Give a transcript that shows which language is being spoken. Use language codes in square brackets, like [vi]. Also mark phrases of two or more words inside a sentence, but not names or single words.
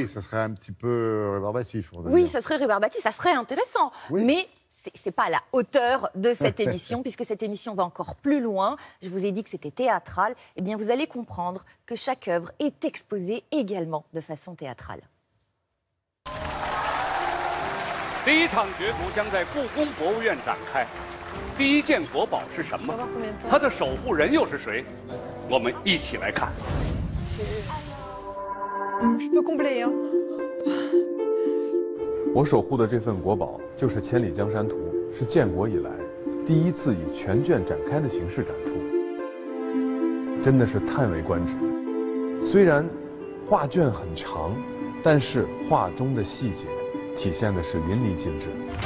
[fr] Oui, ça serait un petit peu rébarbatif. Oui, ça serait rébarbatif, ça serait intéressant. Oui. Mais ce n'est pas à la hauteur de cette émission, puisque cette émission va encore plus loin. Je vous ai dit que c'était théâtral. Eh bien, vous allez comprendre que chaque œuvre est exposée également de façon théâtrale. [zh] 第一场角逐将在故宫博物院展开。第一件国宝是什么？它的守护人又是谁？我们一起来看。 [fr] Je peux combler, hein. [zh] 我守护的这份国宝就是《千里江山图》，是建国以来第一次以全卷展开的形式展出，真的是叹为观止。虽然画卷很长，但是画中的细节体现的是淋漓尽致。